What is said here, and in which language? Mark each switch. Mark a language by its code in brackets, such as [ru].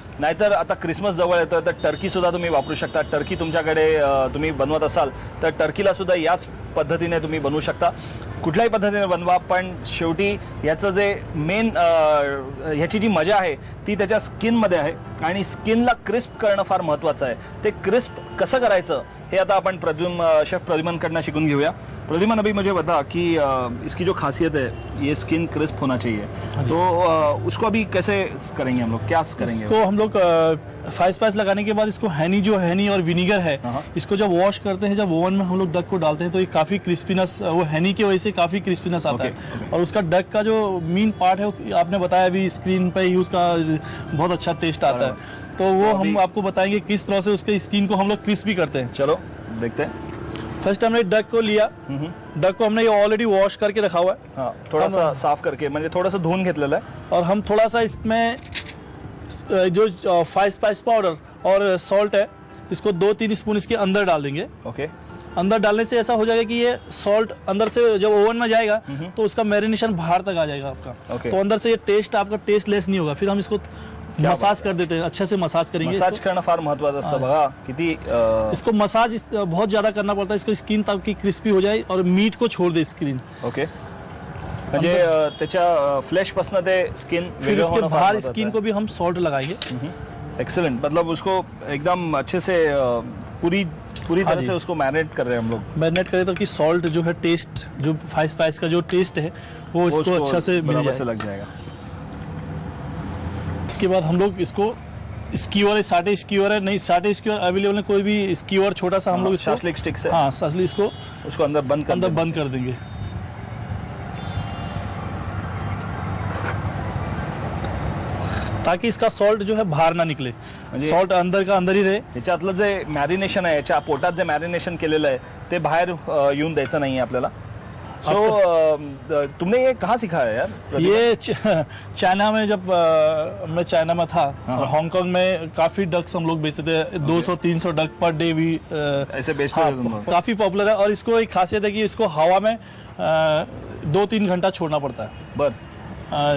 [mr] नाहीतर आता क्रिसमस जवळ येतं तर टर्की सुद्धा तुम्ही वापरू शकता. टर्की तुमच्याकडे तुम्ही बनवत असाल तर टर्कीला सुद्धा याच पद्धतीने तुम्ही बनवू शकता. कुठल्याही पद्धतीने बनवा, पण शेवटी याचं जे मेन ह्याची जी मजा आहे ती त्याच्या स्किनमध्ये आहे आणि स्किनला क्रिस्प करणं फार महत्त्वाचं आहे. ते क्रिस्प कसं करायचं हे आता आपण शेफ प्रद्युमनकडनं शिकून घेऊया. [hi] प्रद्युमन, अभी मुझे बता कि इसकी जो खासियत है ये स्किन क्रिस्प होना चाहिए, तो उसको अभी कैसे करेंगे हम लोग, क्या करेंगे? इसको हम लोग 5 स्पाइस लगाने के बाद इसको हनी और विनीगर है, इसको जब वॉश करते हैं, जब ओवन में हम लोग डक को डालते हैं तो ये काफ़ी क्रिस्पीनेस, वो हनी की वजह से काफ़ी क्रिस्पीनेस आता है. और उसका डक का जो मेन पार्ट है आपने बताया अभी स्क्रीन पे ही उसका बहुत अच्छा टेस्ट आता है. तो वो हम आपको बताएंगे किस तरह से उसके स्किन को हम लोग क्रिस्पी करते हैं. चलो देखते हैं. फर्स्ट हमने डक को लिया, डक को हमने ये ऑलरेडी वॉश करके रखा हुआ है। हाँ, थोड़ा सा साफ करके [mr] म्हणजे थोडंसं धुवून घेतलेलं आहे। [hi] और हम थोड़ा सा इसमें जो 5 स्पाइस पाउडर और सॉल्ट है इसको 2-3 स्पून इसके अंदर डाल देंगे। ओके, अंदर डालने से ऐसा हो जाएगा कि ये सॉल्ट अंदर से जब ओवन में जाएगा तो उसका मैरिनेशन बाहर तक आ जाएगा आपका। ओके। तो अंदर से ये टेस्ट आपका टेस्ट लेस नहीं होगा। फिर हम इसको मसाज कर देते हैं, अच्छे से मसाज करेंगे। [mr] मसाज करणं फार महत्त्वाचं असतं बघा, किती [hi] इसको मसाज बहुत ज्यादा करना पड़ता है, इसको स्किन ताकि क्रिस्पी हो जाए और मीट को छोड़ दे स्किन। [mr] ओके, म्हणजे त्याच्या फ्लेश पासून ते स्किन [hi] फिर इसके बाहर स्किन को भी हम सॉल्ट लगाएंगे। एक्सीलेंट, मतलब उसको एकदम अच्छे से पूरी तरह से उसको मैरिनेट कर रहे हैं हम लोग। मैरिनेट करें ताकि सॉल्ट जो है टेस्ट, जो 5 स्पाइस का जो टेस्ट है वो इसको अच्छा से मिल जाए, लग जाएगा। इसके बाद हम लोग इसको स्कीवर है, साटे स्कीवर है, नहीं साटे स्कीवर अवेलेबल है, कोई भी स्कीवर छोटा सा हम लोग इसको शास्लिक स्टिक से, हाँ शास्लिक, इसको उसको अंदर बंद कर देंगे। ताकि इसका सॉल्ट जो है बाहर ना निकले, सॉल्ट अंदर का अंदर ही रहे। [mr] याच्यातलं जे मॅरिनेशन आहे, याच्या पोटात जे मॅरिनेशन केलेलं आहे ते बाहेर येऊन द्यायचं नाहीये आपल्याला। [hi] सो तुमने ये कहाँ सीखा है यार? ये चाइना में, जब मैं चाइना में था, हांगकांग में काफी डक्स हम लोग बेचते थे। 200-300 डक पर डे भी ऐसे बेचते थे तुम लोग? काफी पॉपुलर है। और इसको एक खासियत है कि इसको हवा में 2-3 घंटा छोड़ना पड़ता है।